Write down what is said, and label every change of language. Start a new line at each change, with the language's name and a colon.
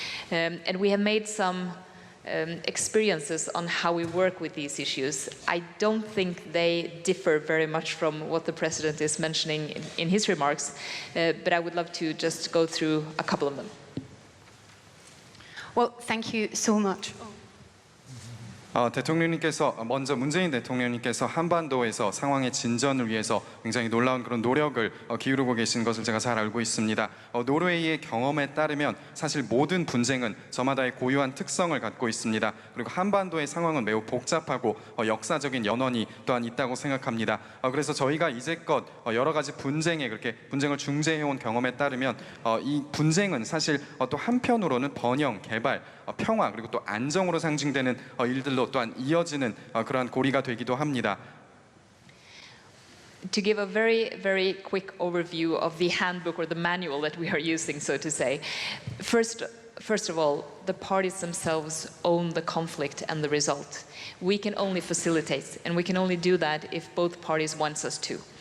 English: And we have made some experiences on how we work with these issues. I don't think they differ very much from what the President is mentioning in his remarks, but I would love to just go through a couple of them. Well, thank you so much.
Korean: 대통령님께서 먼저 문재인 대통령님께서 한반도에서 상황의 진전을 위해서 굉장히 놀라운 그런 노력을 기울이고 계신 것을 제가 잘 알고 있습니다. 노르웨이의 경험에 따르면 사실 모든 분쟁은 저마다의 고유한 특성을 갖고 있습니다. 그리고 한반도의 상황은 매우 복잡하고 역사적인 연원이 또한 있다고 생각합니다. 그래서 저희가 이제껏 여러 가지 분쟁에 그렇게 분쟁을 중재해온 경험에 따르면 이 분쟁은 사실 또 한편으로는 번영, 개발, 평화 그리고 또 안정으로 상징되는 일들로 또한 이어지는 그러한 고리가 되기도 합니다.
English: To give a very, very quick overview of the handbook or the manual that we are using, so to say. First of all, the parties themselves own the conflict and the result. We can only facilitate, and we can only do that if both parties want us to.